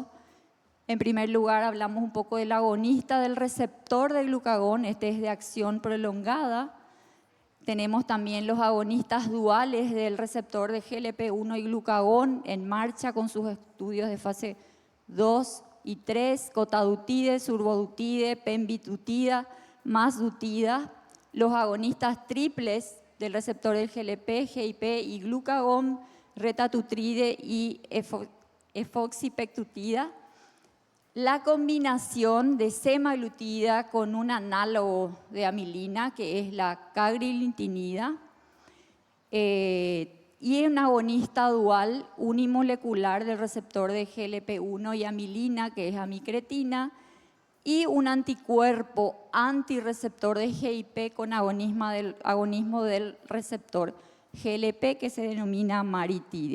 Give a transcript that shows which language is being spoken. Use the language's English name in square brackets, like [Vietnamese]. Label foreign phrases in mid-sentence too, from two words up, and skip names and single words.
[Spanish] En primer lugar, hablamos un poco del agonista del receptor de glucagón, este es de acción prolongada. Tenemos también los agonistas duales del receptor de GLP-1 y glucagón en marcha con sus estudios de fase 2 y 3, cotadutide, surbodutide, pemvidutida, mazdutida. Los agonistas triples del receptor del GLP, GIP y glucagón, retatrutide y efoxipectutida. La combinación de semaglutida con un análogo de amilina, que es la cagrilintinida, y un agonista dual unimolecular del receptor de GLP-1 y amilina, que es amicretina, y un anticuerpo antirreceptor de GIP con agonismo del receptor GLP, que se denomina maritide.